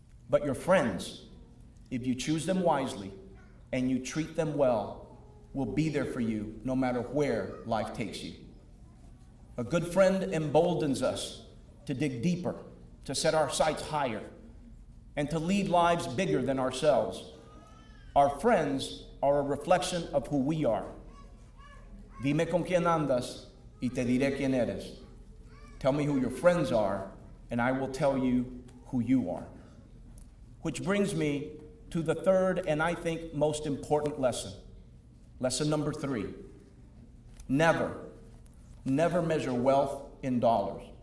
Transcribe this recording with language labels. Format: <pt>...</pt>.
<en>But your friends, if you choose them wisely and you treat them well, will be there for you no matter where life takes you. A good friend emboldens us to dig deeper, to set our sights higher, and to lead lives bigger than ourselves. Our friends are a reflection of who we are.</en> <es>Dime con quién andas y te diré quién eres.</es> <en>Tell me who your friends are, and I will tell you who you are. Which brings me to the third and I think most important lesson. Lesson number 3. Never measure wealth in dollars.</en>